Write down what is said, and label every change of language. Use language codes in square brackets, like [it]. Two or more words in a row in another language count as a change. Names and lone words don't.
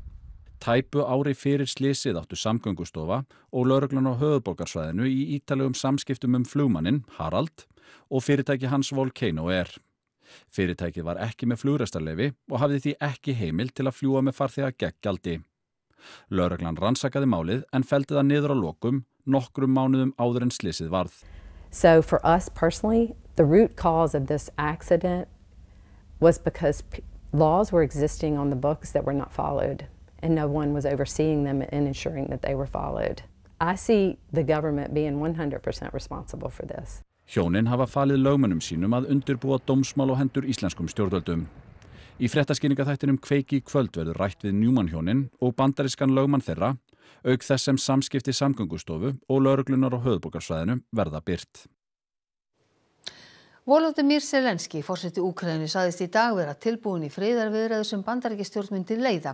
[is] Tæpu ári fyrir slysið áttu Samgöngustofa og lögreglan á höfuðborgarsvæðinu í ítarlegum samskiptum flugmanninn Harald og fyrirtæki hans Volcano Air. Fyrirtækið var ekki með flugrekstrarleyfi og hafði því ekki heimild til að fljúga með farþega gegn gjaldi. Lögreglan rannsakaði málið en felldi það niður á lokum nokkrum mánuðum áður en slysið varð. [en] So for us personally, the root cause of this accident was because laws were existing on the books that were not followed and no one was overseeing them and ensuring that they were followed. I see the government being 100% responsible for this. [is] Hjónin hafa falið lögmönnum sínum að undirbúa dómsmál á hendur íslenskum stjórnvöldum. Í fréttaskýringaþættinum Kveiki í kvöld verður rætt við Newman hjónin og bandarískan lögmann þeirra, auk þess sem samskipti Samgöngustofu og lögreglunar á höfuðborgarsvæðinu verða birt. Volodymyr Zelenský, forseti Úkraínu, sagðist í dag vera tilbúinn í friðarviðræður sem Bandaríkjastjórn myndi leiða.